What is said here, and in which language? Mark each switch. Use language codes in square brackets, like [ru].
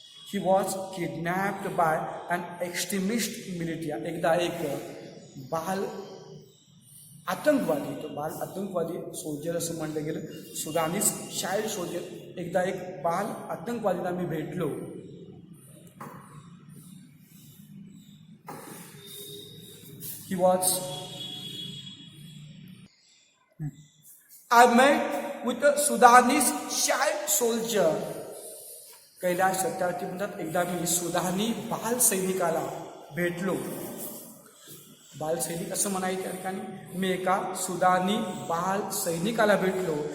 [en] He was kidnapped by an extremist militia. [mr] एकदा एक बाल आतंकवादी, तो बाल आतंकवादी सोल्जर असं म्हणलं गेलं, [en] Sudanese child soldier. [mr] एकदा एक बाल आतंकवादीला मी भेटलो. [en] He was I met with a Sudanese child soldier. [mr] Kailash Satyarthi म्हणतात एकदा मी सुदानी बाल सैनिकाला भेटलो. बाल सैनिक असं म्हणायचं त्या ठिकाणी, मी एका सुदानी बाल सैनिकाला भेटलो.